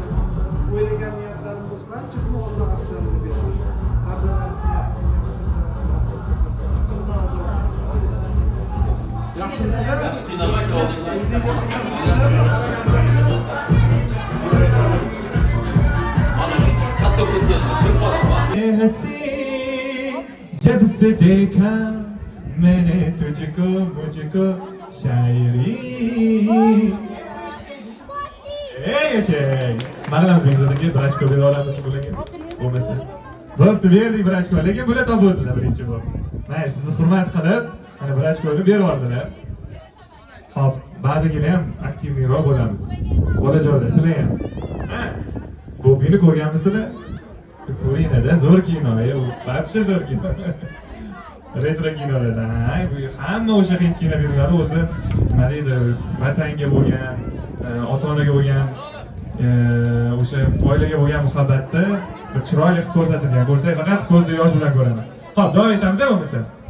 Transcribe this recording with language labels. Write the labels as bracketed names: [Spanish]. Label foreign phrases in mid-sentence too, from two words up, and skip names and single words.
[Uzbek] O'ylagan niyatlarimiz barchasini Alloh afzalini bersin. Yaxshimisizlar? Yaxshi qiynalmay oldingiz. Katta ketgan. [Hindi] हंसी जब से देखा मैंने तुझको मुझको शायरी [Uzbek] mana bilan beg'zodaga bir ochko bera olamizmi bularga bo'lmasa bo'pti berdik bir ochko lekin bular topib o'tdilar birinchi bor mayli sizni hurmat qilib mana bir ochkoni berib yubordilar hop ba'digina ham aktivniyroq bo'lamiz bolajonlar sizlar ham bobini ko'rganmisizlar ko'ringlarda zo'r kino вообще zo'r kino retro kinolardan hamma o'sha hit kino filmlari o'zi nima deydi vatanga bo'lgan ota onaga bo'lgan o'sha oilaga bo'lgan muhabbatni bir chiroyli qilib ko'rsatilgan ko'rsak faqat ko'zda yosh bilan ko'ramiz ho'p davom etamiz bo'lmasa